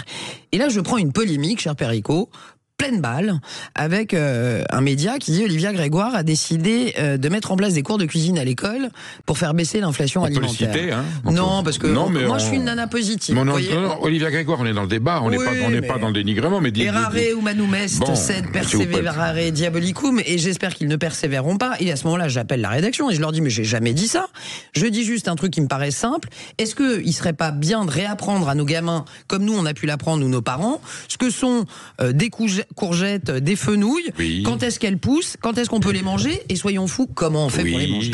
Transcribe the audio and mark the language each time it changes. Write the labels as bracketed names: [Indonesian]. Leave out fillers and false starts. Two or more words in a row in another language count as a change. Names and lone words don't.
[French] Et là, je prends une polémique, cher Perico, pleine balle, avec un média qui dit Olivia Grégoire a décidé de mettre en place des cours de cuisine à l'école pour faire baisser l'inflation alimentaire. On peut le citer, hein. Non, parce que moi je suis une nana positive. Non, Olivia Grégoire, on est dans le débat, on n'est pas dans le dénigrement, mais [Latin] errare humanum est, sed perseverare diabolicum, [French] et j'espère qu'ils ne persévéreront pas. Et à ce moment-là, j'appelle la rédaction et je leur dis mais j'ai jamais dit ça. Je dis juste un truc qui me paraît simple. Est-ce que il serait pas bien de réapprendre à nos gamins, comme nous on a pu l'apprendre ou nos parents, ce que sont des courgettes, des fenouilles, oui. Quand est-ce qu'elles poussent, quand est-ce qu'on peut les manger, et soyons fous, comment on fait pour les manger.